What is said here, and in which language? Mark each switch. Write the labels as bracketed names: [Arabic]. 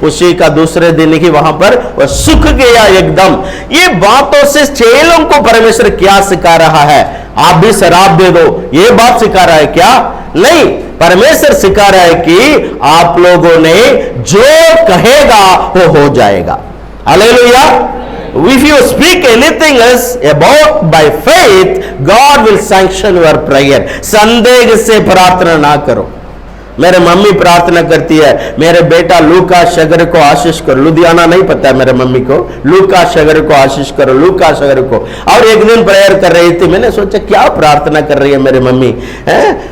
[Hindi] उसी का दूसरे दिन ही वहां पर वह सूख गया एकदम। ये बातों से चेलों को परमेश्वर क्या सिखा रहा है? आप भी शराब दे दो, ये बात सिखा रहा है क्या? नहीं, परमेश्वर सिखा रहा है कि आप लोगों ने जो कहेगा वो हो जाएगा। Hallelujah. [English] If you speak anything else about by faith, God will sanction your prayer. [Hindi] संदेह से प्रार्थना ना करो। मेरे मम्मी प्रार्थना करती है, मेरे बेटा लूका शगर को आशीष करो। लुधियाना नहीं पता है मेरे मम्मी को, लूका शगर को आशीष करो, लूका शगर को। और एक दिन प्रेयर कर रही थी, मैंने सोचा क्या प्रार्थना कर रही है मेरी मम्मी है?